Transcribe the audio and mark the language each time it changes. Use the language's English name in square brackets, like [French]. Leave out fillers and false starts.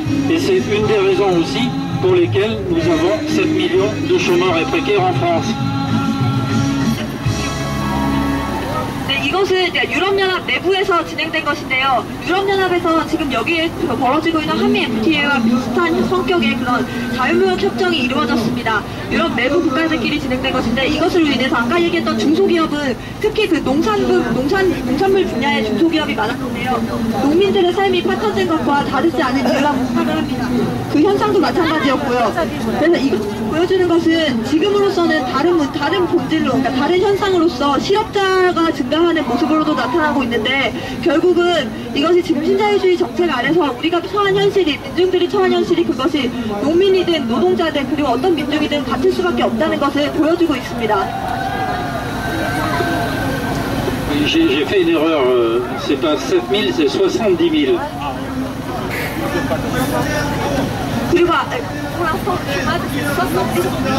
[French] Et c'est une des raisons aussi pour lesquelles nous avons 7 millions de chômeurs et précaires en France. [Korean] 이것은 유럽연합 내부에서 진행된 것인데요. 유럽연합에서 지금 여기에 벌어지고 있는 한미 FTA와 비슷한 성격의 그런 자유무역 협정이 이루어졌습니다. 유럽 내부 국가들끼리 진행된 것인데 이것으로 인해서 아까 얘기했던 중소기업은 특히 그 농산물 분야의 중소기업이 많았는데요. 농민들의 삶이 파탄된 것과 다르지 않은 이유라고 생각을 합니다. 그 현상도 마찬가지였고요. 그래서 이것을 보여주는 것은 지금으로서는 다른 본질로, 그러니까 다른 현상으로서 실업자가 증가하는 모습으로도 나타나고 있는데 결국은 이것이 지금 신자유주의 정책 안에서 우리가 처한 현실이, 민중들이 처한 현실이 그것이 농민이든 노동자든 그리고 어떤 민중이든 같을 수밖에 없다는 것을 보여주고 있습니다. [French] J'ai fait une erreur, c'est pas 7 000, c'est 70 000. [Korean] 그리고 [French] pour l'instant, le chômage, c'est 70 000.